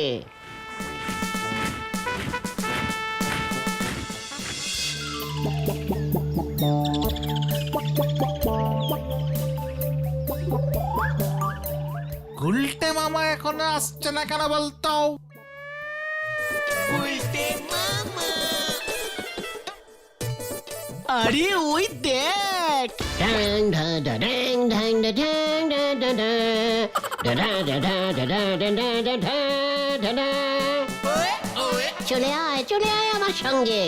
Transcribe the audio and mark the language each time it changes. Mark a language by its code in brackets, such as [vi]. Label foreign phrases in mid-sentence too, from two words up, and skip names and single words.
[bn] গুলটে মামা এখনো আসছে না কেন বলতো? আরে ওই দেখ। ড্যাং ডা ডা ড্যাং ড্যাং ডা ড্যাং ডা ডা ডা ডা ডা ডা ডা ডা ডা ডা ডা ডা ডা ডা ডা। চলে আয় আমার সঙ্গে।